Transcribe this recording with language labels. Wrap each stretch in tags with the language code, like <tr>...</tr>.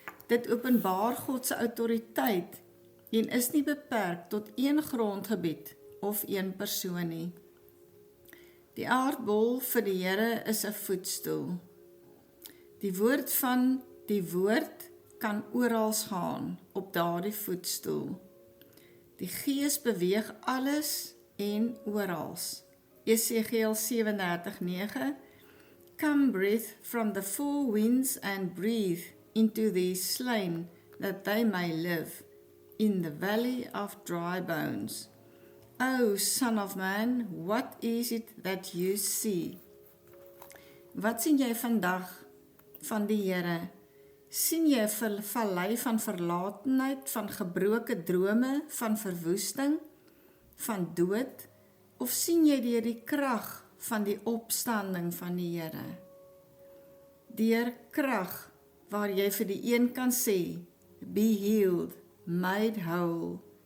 <af>Dit openbaar God se autoriteit en is nie beperk tot een grondgebied of een persoon nie. Die aardbol vir die Here is 'n voetstoel. Die woord van die woord kan oral gaan op daardie voetstoel. Die Gees beweeg alles en orals.</af> <en>Jesegiel 37:9 Come breathe from the 4 winds and breathe into these slain that they may live in the valley of dry bones. O Son of Man, what is it that you see?</en> <af>Wat sien jy vandag van die Here? Sien jy 'n vallei van verlatenheid, van gebroke drome, van verwoesting, van dood? Of sien jy deur die krag van die opstanding van die Here. Deur krag waar jy vir die een kan sê,</af> <en>be healed, made whole.</en>